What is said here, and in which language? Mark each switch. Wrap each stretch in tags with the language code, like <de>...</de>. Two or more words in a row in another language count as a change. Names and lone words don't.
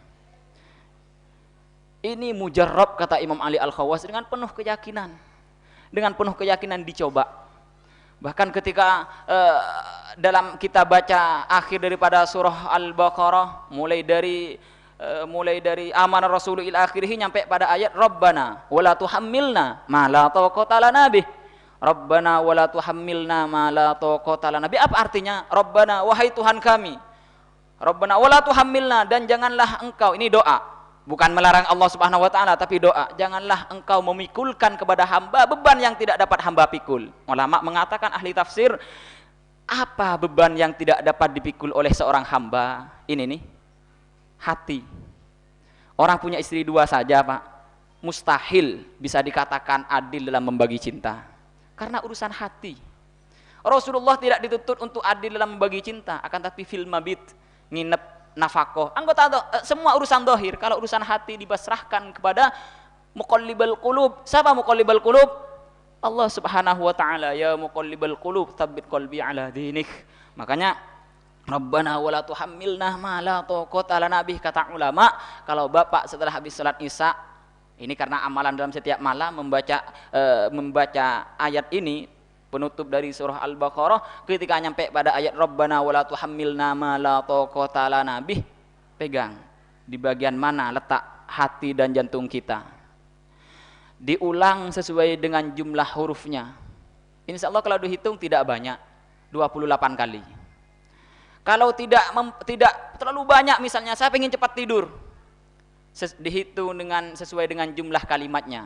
<id>Ini mujarrab, kata Imam Ali Al-Khawas, dengan penuh keyakinan. Dengan penuh keyakinan dicoba. Bahkan ketika dalam kita baca akhir daripada surah Al-Baqarah, mulai dari</id> <ar>آمن الرسول إلى آخره,</ar> <id>nyampe pada ayat</id> <ar>ربنا ولا تحملنا ما لا طاقة لنا به. ربنا ولا تحملنا ما لا طاقة لنا به.</ar> <id>Apa artinya? Rabbana, wahai Tuhan kami.</id> <ar>ربنا ولا تحملنا,</ar> <id>dan janganlah engkau, ini doa. Bukan melarang Allah</id> <ar>سبحانه وتعالى,</ar> <id>tapi doa. Janganlah engkau memikulkan kepada hamba beban yang tidak dapat hamba pikul. Ulama mengatakan, ahli tafsir, apa beban yang tidak dapat dipikul oleh seorang hamba? Ini nih, hati. Orang punya istri 2 saja, Pak, mustahil bisa dikatakan adil dalam membagi cinta. Karena urusan hati. Rasulullah tidak dituntut untuk adil dalam membagi cinta, akan tapi</id> <ar>في المبيت,</ar> <id>nginep, nafkah, anggota semua urusan zahir. Kalau urusan hati dibasrahkan kepada</id> <ar>مقلب القلوب.</ar> <id>Siapa</id> <ar>مقلب القلوب? الله سبحانه وتعالى. يا مقلب القلوب ثبت قلبي على دينك.</ar> <id>Makanya</id> <ar>ربنا ولا تحملنا ما لا طاقة لنا به,</ar> <id>kata ulama. Kalau Bapak setelah habis salat Isya, ini karena amalan dalam setiap malam membaca ayat ini, penutup dari surah Al-Baqarah, ketika nyampe pada ayat</id> <ar>ربنا ولا تحملنا ما لا طاقة لنا به,</ar> <id>pegang di bagian mana letak hati dan jantung kita. Diulang sesuai dengan jumlah hurufnya.</id> <ar>إن شاء الله</ar> <id>kalau dihitung tidak banyak, 28 kali. Kalau tidak terlalu banyak, misalnya saya pengen cepat tidur, dihitung dengan sesuai dengan jumlah kalimatnya.</id>